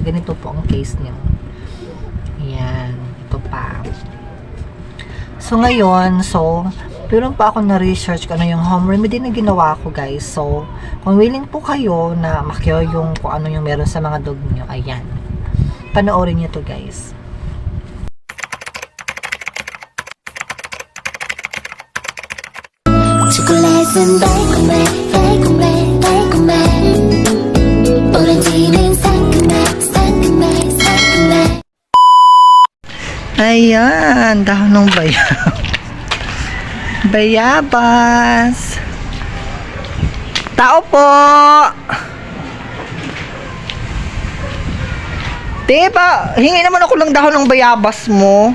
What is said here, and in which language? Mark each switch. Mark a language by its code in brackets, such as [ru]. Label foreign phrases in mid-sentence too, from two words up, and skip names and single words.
[tl] Ganito po ang case niya. Ayan, ito pa. So ngayon, meron pa ako na research kung ano yung [en] home remedy [tl] na ginawa ko, guys. So kung willing po kayo na makyo yung kung ano yung meron sa mga dog niyo, ayan, panoorin niyo to, guys. [ko] 초콜릿은 달콤해 달콤해 달콤해 오렌지는 상큼해 상큼해 상큼해. [tl] Ayan, dahon ng bayabas. Tao po. Diba, hingi naman ako ng dahon ng bayabas mo.